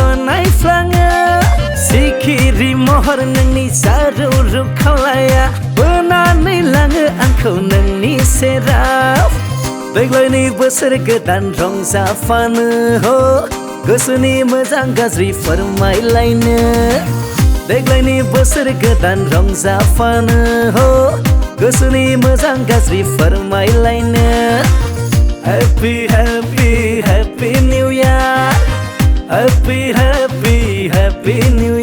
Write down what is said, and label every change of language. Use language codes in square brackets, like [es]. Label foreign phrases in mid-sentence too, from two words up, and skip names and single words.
[brx] नायफ्लाङो सिखिरि महर नोंनि जारौ रौ खावलाया बोनानै लाङो आंखौ नोंनि सेराव देग्लायनि बोसोर गोदान रंजाफानो हो गोसोनि मोजां गाज्रि फोरमायलायनो देग्लायनि बोसोर गोदान रंजाफानो हो गोसोनि मोजां गाज्रि फोरमायलायनो [en] Happy, happy, happy New Year. Happy, happy, happy